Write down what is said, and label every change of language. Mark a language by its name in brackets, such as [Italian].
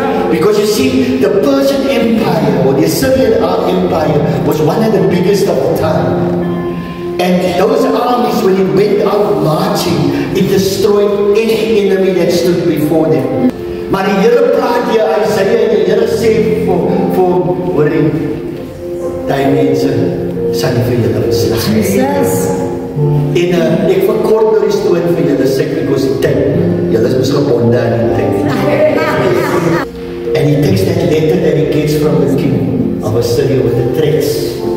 [English] Because you see, the Persian Empire or the Assyrian Empire was one of the biggest of the time. And those armies, when it went out marching, it destroyed any enemy that stood before them. [Afrikaans] Maar die Here praat hier, Isaiah, en die Here sê hoorie, die mense sal nie vir julle beslaan. Jesus. En ek verkort nou die storie vir julle sê, [English] because [Afrikaans] die tyd, julle is mos gebonde aan die tyd. [English] And he takes that letter that he gets from the king of Assyria with the threats.